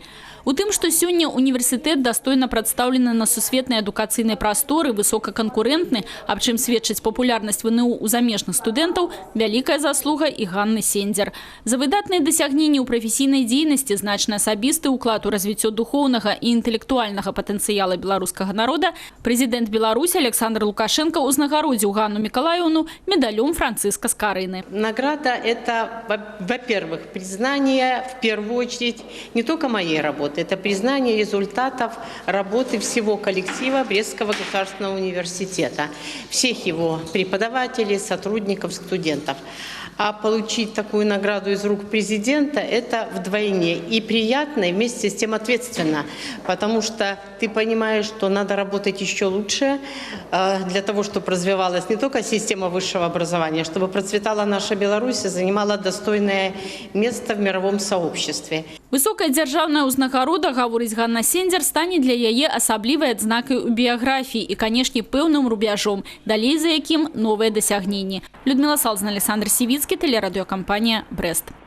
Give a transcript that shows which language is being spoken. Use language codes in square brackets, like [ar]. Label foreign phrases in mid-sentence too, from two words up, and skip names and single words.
[be] У тым, што сёння універсітэт дастойна прадстаўлены на сусветнай адукацыйнай прасторы, высокаканкурэнтны, аб чым сведчыць папулярнасць ВНУ у замежных студэнтаў, вялікая заслуга і Ганны Сендзер. За выдатныя дасягненні ў прафесійнай дзейнасці, значны асабісты ўклад у развіццё духоўнага і інтэлектуальнага патэнцыяла беларускага народа, прэзідэнт Беларусі Александр Лукашенко узнагародзіў Ганну Мікалаіўну медалём Францыска Скарыны. [ru] Награда – это, во-первых, признание в первую очередь не только моей работы, это признание результатов работы всего коллектива Брестского государственного университета, всех его преподавателей, сотрудников, студентов. А получить такую награду из рук президента – это вдвойне и приятно, и вместе с тем ответственно, потому что ты понимаешь, что надо работать еще лучше для того, чтобы развивалась не только система высшего образования, чтобы процветала наша Беларусь и занимала достойное место в мировом сообществе. [be] Высокая дзяржаўная ўзнагарода, гаворыць Ганна Сендзер, стане для яе асаблівай адзнакай у біяграфіі і, канешне, пэўным рубяжом, далей за якім новыя дасягненні. [ru] Людмила Салзна, Александр Сівіцкі, телерадиокомпания «Брест».